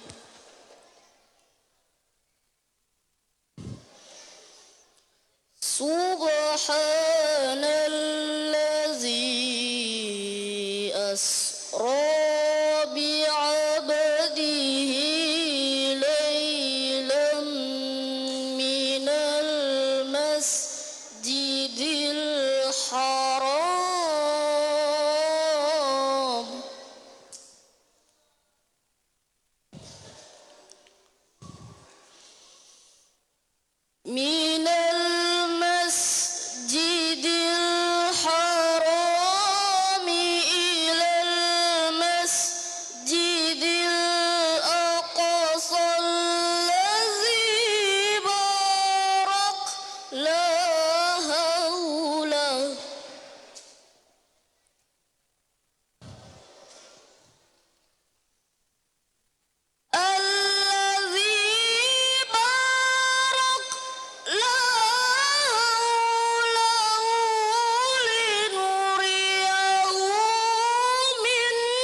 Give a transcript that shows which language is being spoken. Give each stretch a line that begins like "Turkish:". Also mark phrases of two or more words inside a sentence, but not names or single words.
Arabic: سبحان الذي أسرى بعبده ليلا من المسجد الحرام من المسجد الحرام إلى المسجد الأقصى الذي باركنا حوله الذي باركنا له لنريه من